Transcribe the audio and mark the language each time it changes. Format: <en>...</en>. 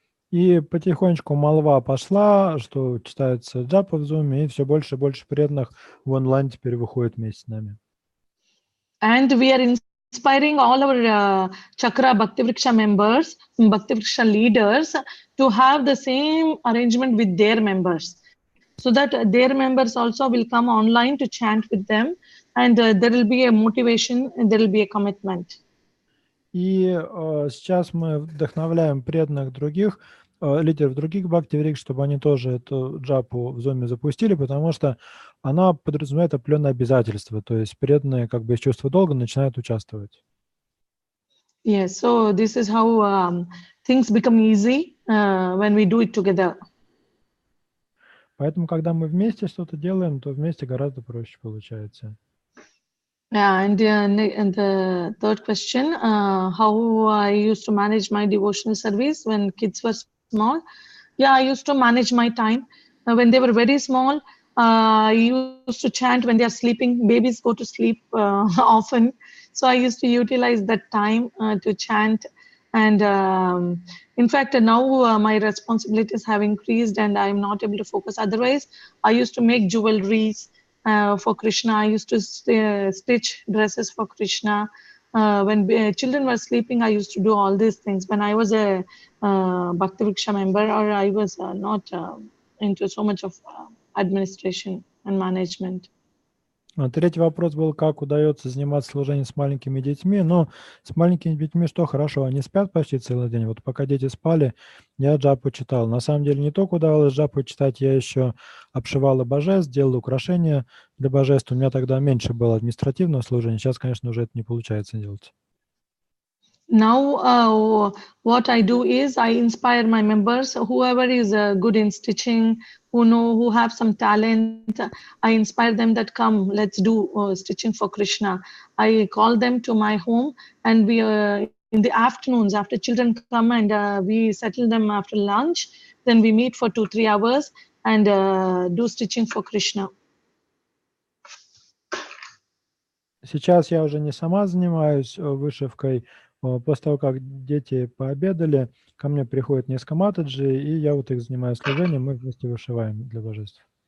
<ru>И потихонечку молва пошла, что читается джапа в зуме, и все больше и больше преданных в онлайн теперь выходит вместе с нами.</ru> <en>And we are inspiring all our Chakra Bhakti Vriksha members, Bhakti Vriksha leaders to have the same arrangement with their members, so that their members also will come online to chant with them, and there will be a motivation and there will be a commitment.</en> <ru>И сейчас мы вдохновляем преданных других, лидеров других бхакти-врикш, чтобы они тоже эту джапу в зуме запустили, потому что она подразумевает определенные обязательства, то есть преданные как бы из чувства долга начинают участвовать.</ru> <en>Yes, so this is how things become easy when we do it together.</en> <ru>Поэтому, когда мы вместе что-то делаем, то вместе гораздо проще получается.</ru> <en>Yeah, and the third question, how I used to manage my devotional service when kids were small. Yeah, I used to manage my time. When they were very small, I used to chant when they are sleeping. Babies go to sleep often. So I used to utilize that time to chant. And in fact, now my responsibilities have increased and I'm not able to focus. Otherwise, I used to make jewelries for Krishna. I used to stitch dresses for Krishna. When children were sleeping, I used to do all these things. When I was a Bhakti Vriksha member, or I was not into so much of administration and management.</en> <ru>Третий вопрос был, как удается заниматься служением с маленькими детьми. Ну, с маленькими детьми что хорошо, они спят почти целый день. Вот пока дети спали, я джапу читал. На самом деле не только удавалось джапу читать, я еще обшивала божеств, делала украшения для божеств. У меня тогда меньше было административного служения. Сейчас, конечно, уже это не получается делать.</ru> <en>Now, what I do is I inspire my members, whoever is good in stitching, who have some talent, I inspire them that come, let's do stitching for Krishna. I call them to my home, and we in the afternoons after children come, and we settle them after lunch. Then we meet for 2-3 hours and do stitching for Krishna.</en> <ru>Сейчас я уже не сама занимаюсь вышивкой. После того, как дети пообедали, ко мне приходят несколько матаджи, и я вот их занимаю служением, мы вместе вышиваем для божеств.</ru>